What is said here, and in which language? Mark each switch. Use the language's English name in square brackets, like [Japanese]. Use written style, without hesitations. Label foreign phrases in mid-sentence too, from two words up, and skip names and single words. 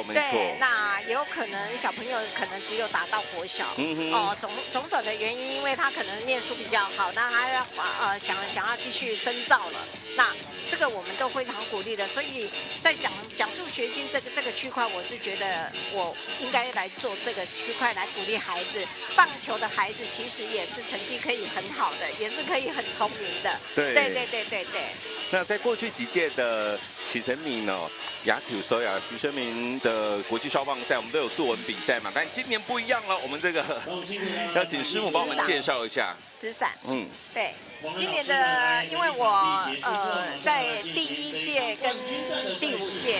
[Chinese] 對，那也有可能小朋友可能只有達到國小，種種的原因，因為他可能念書比較好，那他要想要繼續深造了，那這個我們都非常鼓勵的。所以在獎助學金這個區塊，我是覺得我應該來做這個區塊來鼓勵孩子。棒球的孩子其實也是成績可以很好的，也是可以很聰明的。對。那在過去幾屆的啟程敏呢，野球賽啊，徐生明的國際少棒賽，我們都有作文比賽嘛，但今年不一樣了，我們這個要請師母幫我們介紹一下。紙傘，對，今年的，因為我在第1屆跟第5屆。